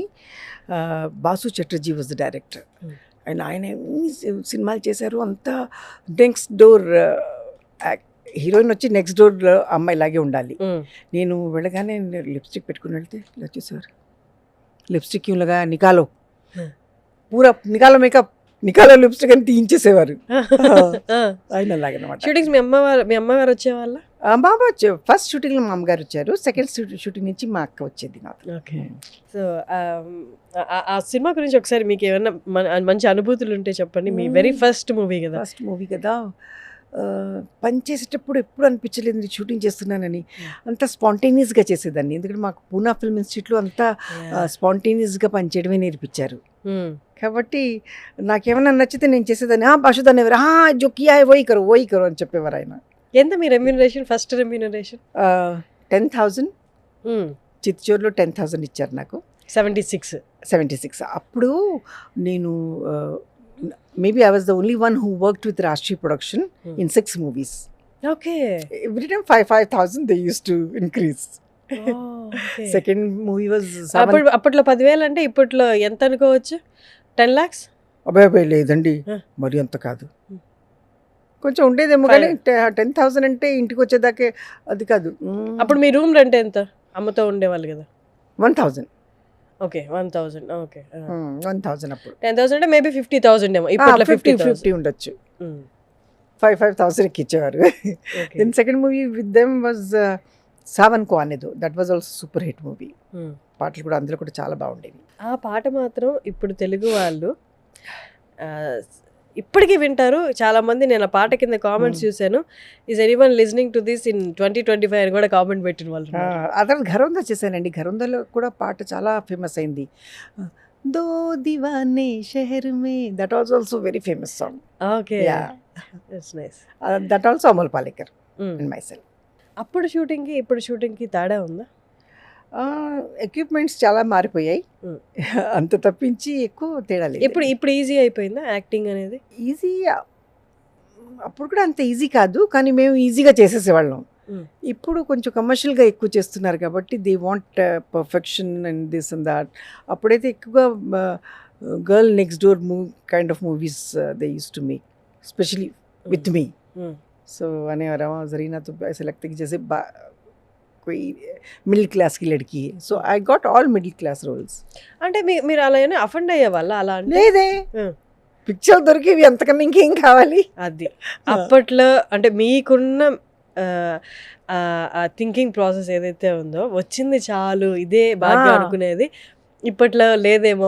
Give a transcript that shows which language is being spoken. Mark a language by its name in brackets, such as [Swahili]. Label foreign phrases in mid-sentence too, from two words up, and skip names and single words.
[English] Basu Chatterjee was the director. [Telugu] అండ్ ఆయన ఎన్ని సినిమాలు చేశారు. అంతా [English] next door heroine [Telugu] వచ్చి [English] next door [Telugu] అమ్మాయి లాగే ఉండాలి. నేను వెళ్ళగానే లిప్స్టిక్ పెట్టుకుని వెళ్తే ఇలా చూసేవారు, లిప్స్టిక్ ఇలాగా [Hindi] निकालो पूरा निकालो मेकअप निकालो लिपस्टिक [Telugu] అని తీయించేసేవారు. ఆయన అలాగనమాట. షూటింగ్స్ మీ అమ్మగారు వచ్చేవాళ్ళ? బాబా ఫస్ట్ షూటింగ్లో మా అమ్మగారు వచ్చారు, సెకండ్ షూటింగ్ నుంచి మా అక్క వచ్చేది నాతో. [English] ఓకే. [Telugu] సో ఆ సినిమా గురించి ఒకసారి మీకు ఏమన్నా మంచి అనుభూతులు ఉంటే చెప్పండి. మీ [English] very first movie [Telugu] కదా. పని చేసేటప్పుడు ఎప్పుడు అనిపించలేదు షూటింగ్ చేస్తున్నానని. అంతా స్పాంటేనియస్గా చేసేదాన్ని, ఎందుకంటే మాకు పూనా ఫిల్మ్ ఇన్స్టిట్యూట్లో అంతా స్పాంటేనియస్గా పనిచేయడమే నేర్పించారు. కాబట్టి నాకేమన్నా నచ్చితే నేను చేసేదాన్ని. బాషుదాన్ని ఎవరు [Hindi] जो किया है वही करो [Telugu] అని చెప్పేవారు ఆయన. ఎంత మీ రెమ్యూనరేషన్? ఫస్ట్ రెమ్యూనరేషన్ 10,000. చిత్తూరులో 10,000 ఇచ్చారు నాకు. 76. [English] అప్పుడు నేను maybe I was the only one who worked with Rashtriya production in 6 movies. Okay. Every time 5,000 they used to increase. Okay. Second movie was [Telugu] అప్పట్లో 10,000 అంటే ఇప్పట్లో ఎంత అనుకోవచ్చు? [English] 10 lakhs? [Telugu] అబ్బాయి లేదండి, మరి అంత కాదు, కొంచెం ఉండేదేమో, కానీ 10,000 అంటే ఇంటికి వచ్చేదాకే అది కాదు. అప్పుడు మీ [English] room rent [Telugu] ఎంత? అమ్మతో ఉండేవాళ్ళు కదా. 1,000. ఓకే, 1,000. ఓకే, 1,000. అప్పుడు 10,000 అంటే మేబీ 50,000 ఏమో. ఇప్పట్లో 50 ఉండొచ్చు. 5,000 ఇచ్చేవారు. [English] ఓకే. Then second movie with them was సావన్ కో అనేదో, that was also super hit movie. [Telugu] పాటలు కూడా అందులో కూడా చాలా బాగుండేవి. ఆ పాట మాత్రం ఇప్పుడు తెలుగు వాళ్ళు ఆ, ఇప్పటికీ వింటారు చాలా మంది. నేను ఆ పాట కింద కామెంట్స్ చూశాను, [English] Is anyone listening to this in 2025 [Telugu] అని కూడా కామెంట్ పెట్టిన వాళ్ళు ఉన్నారు. ఆ తర్వాత ఘరోందా చేశానండి. ఘరోందాలో కూడా పాట చాలా ఫేమస్ అయింది. [English] దో దివానే షెహర్ మే, that was also very famous song. Okay, Yeah. It's nice. That also Amol Palekar and myself. [Telugu] అప్పుడు షూటింగ్కి ఇప్పుడు షూటింగ్కి తేడా ఉందా? ఎక్విప్మెంట్స్ చాలా మారిపోయాయి, Mm. అంత తప్పించి ఎక్కువ తేడా లేదు. ఇప్పుడు ఈజీ అయిపోయిందా యాక్టింగ్ అనేది? ఈజీ అప్పుడు కూడా అంత ఈజీ కాదు, కానీ మేము ఈజీగా చేసేసేవాళ్ళం. Mm. ఇప్పుడు కొంచెం కమర్షియల్గా ఎక్కువ చేస్తున్నారు కాబట్టి [English] they want perfection and this and that. అప్పుడైతే ఎక్కువగా girl next door kind of movies they use to make, specially with me. Mm. [Hindi] సో అనేవారు జరీనా तो ऐसे लगता है कि जैसे कोई मिडिल क्लास की लड़की है. [English] So I got all middle class roles. [Telugu] అంటే మీరు అలా ఏమైనా అఫెండ్ అయ్యే వాళ్ళ అలా అంటే? లేదే, Mm. పిక్చర్ దొరికేవి అంతకన్నా ఇంకేం కావాలి. అది అప్పట్లో అంటే మీకున్న [English] thinking process [Telugu] ఏదైతే ఉందో, వచ్చింది చాలు ఇదే భాగ్యం అనుకునేది, ఇప్పట్లో లేదేమో.